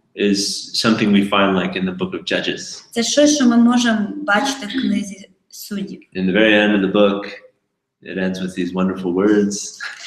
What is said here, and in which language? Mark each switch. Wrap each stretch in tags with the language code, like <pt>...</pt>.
<en>Is something we find like in the book of Judges.</en> <uk>Це щось, що ми можемо бачити в книзі Суддів.</uk> <en>In the very end of the book, it ends with these wonderful words.</en>